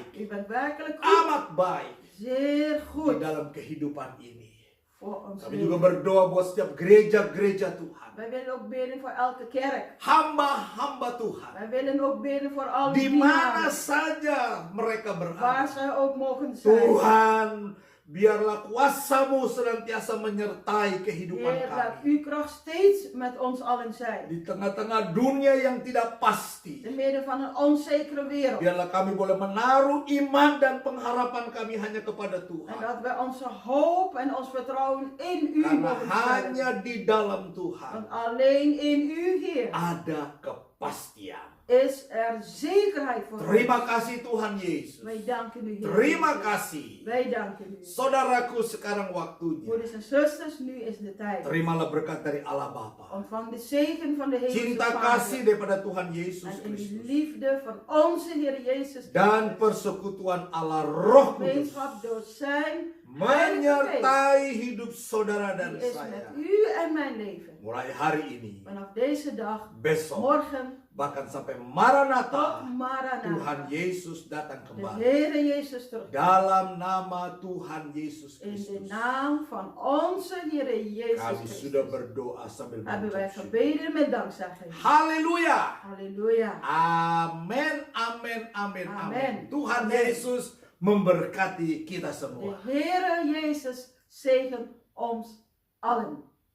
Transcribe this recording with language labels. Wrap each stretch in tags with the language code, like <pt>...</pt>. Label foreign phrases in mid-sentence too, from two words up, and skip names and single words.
<nl>U bent werkelijk goed.</nl> <id>amat baik</id> <nl>Zeer</nl> <id>di</id> <nl>goed</nl> <id>dalam kehidupan ini.</id> <nl>voor ons</nl> <id>Kami juga</id> <nl>leven.</nl> <id>berdoa buat setiap gereja-gereja Tuhan.</id> <nl>Wij willen ook bidden voor elke kerk.</nl> <id>Hamba-hamba Tuhan.</id> <nl>Wij willen ook bidden voor alle</nl> <id>Di mana</id> <nl>dienaren.</nl> <id>saja mereka</id> <nl>Waar</nl> <id>berada.</id> <nl>zij ook mogen zijn.</nl> <id>Tuhan, biarlah kuasa-Mu senantiasa menyertai kehidupan</id> <nl>Heer, laat</nl> <id>kami.</id> <nl>uw kracht steeds met ons allen zijn.</nl> <id>Di tengah-tengah dunia yang tidak pasti.</id> <nl>Te midden van een onzekere wereld.</nl> <id>Biarlah kami boleh menaruh iman dan pengharapan kami hanya kepada</id> <nl>En</nl> <id>Tuhan.</id> <nl>dat wij onze hoop en ons vertrouwen in u</nl> <id>Karena</id> <nl>mogen stellen.</nl> <id>hanya di dalam Tuhan</id> <nl>Want alleen in u, Heer,</nl> <id>ada kepastian.</id> <nl>is er zekerheid voor</nl> <id>Terima</id> <nl>ons.</nl> <id>kasih Tuhan Yesus.</id> <nl>Wij danken u, Heer.</nl> <id>Terima</id> <nl>Jezus.</nl> <id>kasih.</id> <nl>Wij danken u.</nl> <id>Saudaraku, sekarang waktunya.</id> <nl>Broeders en zusters, nu is de tijd.</nl> <id>Terimalah berkat dari Allah Bapa.</id> <nl>Ontvang de zegen van de Hemelse</nl> <id>Cinta kasih</id> <nl>Vader.</nl> <id>daripada Tuhan Yesus</id> <nl>En in de</nl> <id>Kristus.</id> <nl>liefde van onze Heer Jezus</nl> <id>Dan</id> <nl>Christus.</nl> <id>persekutuan Allah Roh Kudus</id> <nl>Gemeenschap door zijn Heilige Geest.</nl> <id>menyertai hidup saudara dan</id> <nl>Die is</nl> <id>saya.</id> <nl>met u en mijn leven.</nl> <id>Mulai hari ini,</id> <nl>Vanaf deze dag,</nl> <id>besok,</id> <nl>morgen,</nl> <id>bahkan sampai</id> <nl>tot</nl> <id>Maranatha, Tuhan</id> <nl>Maranatha.</nl> <id>Yesus datang</id> <nl>De</nl> <id>kembali.</id> <nl>Heere Jezus terug.</nl> <id>Dalam nama Tuhan Yesus</id> <nl>In de</nl> <id>Kristus.</id> <nl>naam van onze Heere Jezus</nl> <id>Kami sudah</id> <nl>Christus</nl> <id>berdoa sambil</id> <nl>hebben wij</nl> <id>mengucap syukur.</id> <nl>gebeden met dankzegging.</nl> <id>Haleluya.</id> <nl>Halleluja.</nl> <id>Amin, amin, amin, amin. Amin. Tuhan Amin. Yesus memberkati kita</id> <nl>De</nl> <id>semua.</id> <nl>Heere Jezus zegen ons allen.</nl>